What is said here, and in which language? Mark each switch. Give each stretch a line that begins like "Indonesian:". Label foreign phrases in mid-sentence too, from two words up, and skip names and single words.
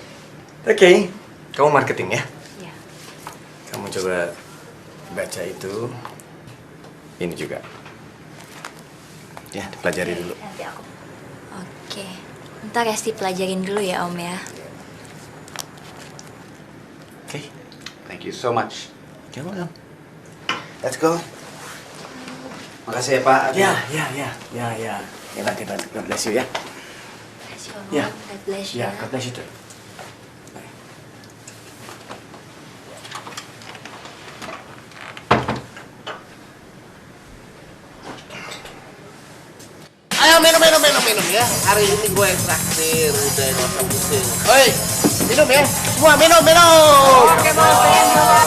Indonesian: Oke, kamu marketing ya? coba baca itu. Ini juga. Ya, dipelajari dulu. Nanti aku. Oke. Ntar Esti pelajarin dulu ya Om ya. Oke.
English: Thank you so much. Gimana? Let's go.
Indonesian: Makasih ya Pak. Ya. Hebat.
English: God bless you ya.
Indonesian: Makasih Om. Ya.
English: God bless you. Ya, God bless you too.
Indonesian: Ayo minum ya. Hari ini gue yang traktir, udah nggak usah pusing. Oi, minum ya. Semua minum. Oke, Bos.